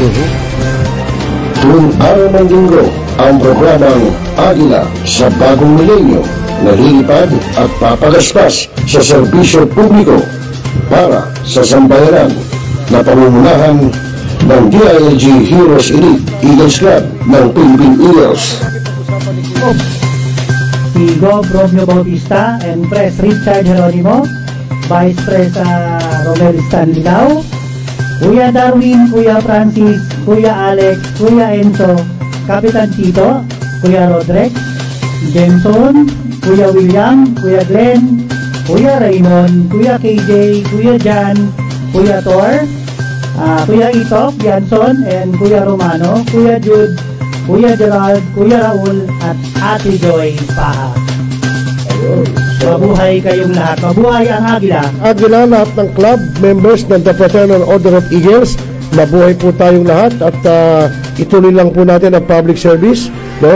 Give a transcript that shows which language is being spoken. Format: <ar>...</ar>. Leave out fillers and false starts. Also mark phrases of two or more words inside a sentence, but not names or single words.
<tl>Tuwing araw ng linggo, ang programang Agila sa Bagong Milenyo, nalilipad at papagaspas sa serbisyo publiko para sa sambayaran na pamumunahan ng DILG Heroes Elite Eagles Club ng Philippine Eagles. Si Gov. Romeo Bautista and Pres. Richard Geronimo, Vice Pres. Romel Stanlilao, Kuya Darwin, Kuya Francis, Kuya Alex, Kuya Enzo, Kapitan Tito, Kuya Rodrek, Jenson, Kuya William, Kuya Glenn, Kuya Raymond, Kuya KJ, Kuya Jan, Kuya Tor, Kuya Itop, Janson, and Kuya Romano, Kuya Jude, Kuya Gerald, Kuya Raul, at Ate Joy Paha. Mabuhay kayong lahat. Mabuhay ang Agila. Agila, lahat ng club members ng the Fraternal Order of Eagles. Mabuhay po tayong lahat at ituloy lang po natin ang</tl> <en>public service,</en> <tl>no?</tl>